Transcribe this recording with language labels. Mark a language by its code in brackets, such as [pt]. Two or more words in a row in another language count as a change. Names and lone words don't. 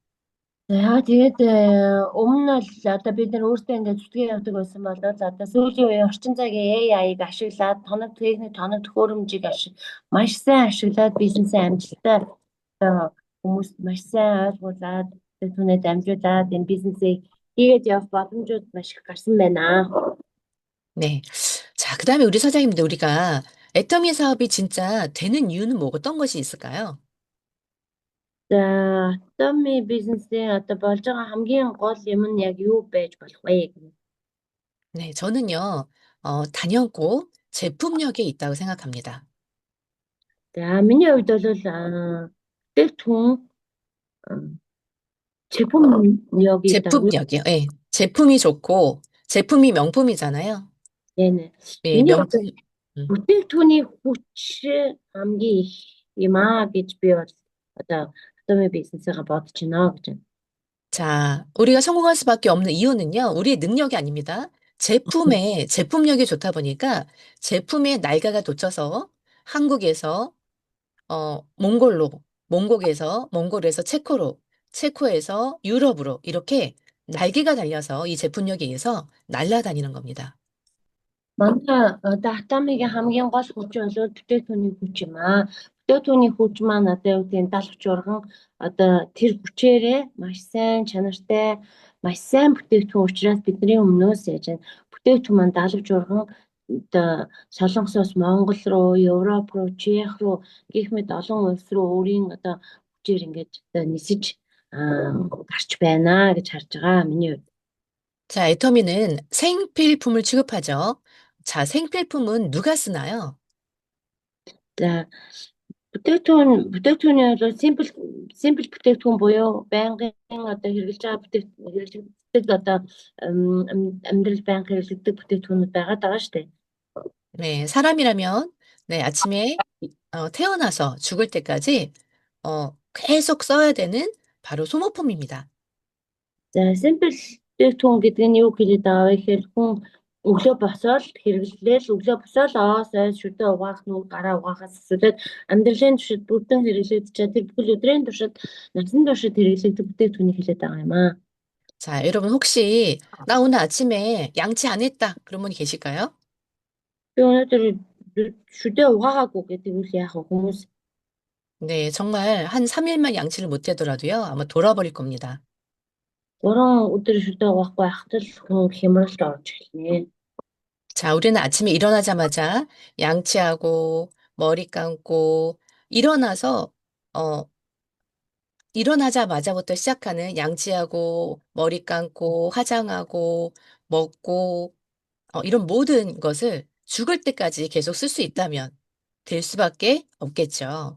[mn] За тэгээд өмнө нь л одоо бид нар өөрсдөө ингээд зүтгээ явдаг байсан бол одоо сүүлийн үеийн орчин цагийн AI-г ашиглаад тоног төхөөрөмжийг маш сайн ашиглаад бизнесээ амжилттай одоо хүмүүст маш сайн ойлгуулад түүнээ дамжуулаад энэ бизнесийг хийгээд явах боломжууд маш их гарсан байна. [ko] 네. 자, 그다음에 우리 사장님들 우리가 애터미 사업이 진짜 되는 이유는 뭐 어떤 것이 있을까요? [mn] За Tommy бизнесийн одоо болж байгаа хамгийн гол юм нь яг юу байж болох вэ гэнэ. [ko] 네, 저는요, 단연코 제품력에 있다고 생각합니다. [mn] За миний хувьд бол бүтээгдэхүүн а, [ko] 제품 여기있다고요? 제품력이요. 예, 제품이 좋고, 제품이 명품이잖아요. 네네. 예, [mn] Миний [ko] 명품, [mn] бодлоор 음. бүтээгдэхүүний хүч хамгийн их юм аа гэж би бол одоо Tommy бизнесээ бодож байна гэж. [ko] 자, 우리가 성공할 수밖에 없는 이유는요, 우리의 능력이 아닙니다. 제품력이 좋다 보니까 제품의 날개가 돋쳐서 한국에서, 몽골에서 체코로, 체코에서 유럽으로 이렇게 날개가 달려서 이 제품력에 의해서 날아다니는 겁니다. [mn] Манай одоо Атомигийн хамгийн гол хүч бол бүтээгдэхүүний хүч юм аа. Бүтээгдэхүүний хүч маань одоо юу гэдэг нь далавч урган одоо тэр хүчээрээ маш сайн чанартай маш сайн бүтээгдэхүүн учраас бидний өмнөөс яаж байна. Бүтээгдэхүүн маань далавч урган одоо Солонгосоос Монгол руу, Европ руу, Чех руу гэх мэт олон улс руу өөрийн одоо хүчээр ингэж одоо нисэж гарч байна гэж харж байгаа миний хувьд. [ko] 자, 애터미는 생필품을 취급하죠. 자, 생필품은 누가 쓰나요? [mn] За бүтээгдэхүүний бол simple бүтээгдэхүүн буюу байнгын одоо хэрэгжилж байгаа хэрэглэгддэг одоо амьдрал байнга хэрэглэгддэг бүтээгдэхүүнүүд байгаад байгаа шүү дээ. [ko] 네, 사람이라면, 네, 아침에 태어나서 죽을 때까지, 계속 써야 되는 바로 소모품입니다. [mn] За simple бүтээгдэхүүн гэдэг нь юу хэлээд байгаа вэ гэхээр хүн өглөө босоод хэрэглээл өглөө босоод сойс шүдэ угаах нүг гараа угаахаас эсвэл амьдралын туршид бүрдэн хэрэглэгдэж тэр бүхэл өдрийн туршид насан туршид хэрэглэгдэх бүтээгдэхүүнийг хэлээд байгаа юм аа. [ko] 자, 여러분 혹시 나 오늘 아침에 양치 안 했다. 그런 분이 계실까요? [mn] Би өнөөдөр шүдэ угаагаагүй гэдэг үл яах вэ хүмүүс. [ko] 네, 정말 한 3일만 양치를 못 하더라도요. 아마 돌아버릴 겁니다. [mn] 3 өдөр шүдэ угаахгүй байхад л хүн хямралд орж эхэлнэ. [ko] 자, 우리는 아침에 일어나자마자 양치하고 머리 감고 일어나서 어, 일어나자마자부터 시작하는 양치하고 머리 감고 화장하고 먹고 이런 모든 것을 죽을 때까지 계속 쓸 수 있다면 될 수밖에 없겠죠.